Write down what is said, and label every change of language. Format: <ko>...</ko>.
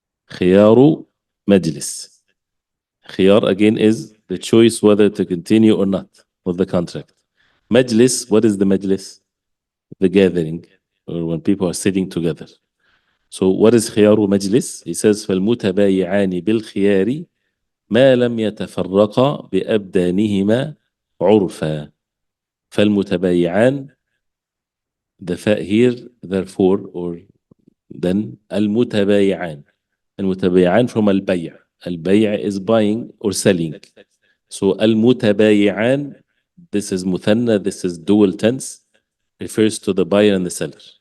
<en>Khiyaru majlis. Khiyar again is the choice whether to continue or not with the contract. Majlis, what is the majlis? The gathering, or when people are sitting together. So what is khiyaru majlis? He says,</en> <ar>فَالْمُتَبَايِعَانِ بِالْخِيَارِ مَا لَمْ يَتَفَرَّقَا بِأَبْدَانِهِمَا عُرْفًا.</ar> <en>فَالْمُتَبَايِعَانِ, the fa here, therefore, or then, al-mutabayi'an. Al-mutabayi'an from al-bay'. Al-bay' is buying or selling. So al-mutabayi'an, this is muthanna, this is dual tense, refers to the buyer and the seller.</en>